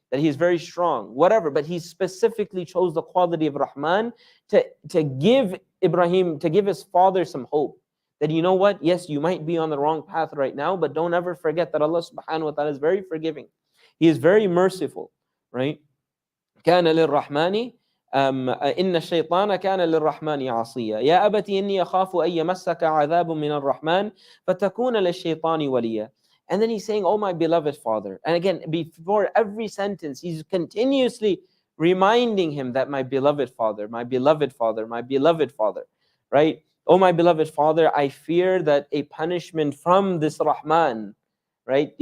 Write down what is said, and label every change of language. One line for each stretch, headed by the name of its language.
English: That he's very strong, whatever. But he specifically chose the quality of Rahman to give Ibrahim, to give his father some hope. That, you know what? Yes, you might be on the wrong path right now, but don't ever forget that Allah subhanahu wa ta'ala is very forgiving. He is very merciful, right?
Arabic: كان للرحمن إن الشيطان كان للرحمن عصيا يا أبت إني أخاف أن يمسك عذاب من الرحمن فتكون للشيطان وليا.
English: And then he's saying, oh my beloved father. And again, before every sentence, he's continuously reminding him that my beloved father, my beloved father, my beloved father, right? Oh my beloved father, I fear that a punishment from this Rahman, right?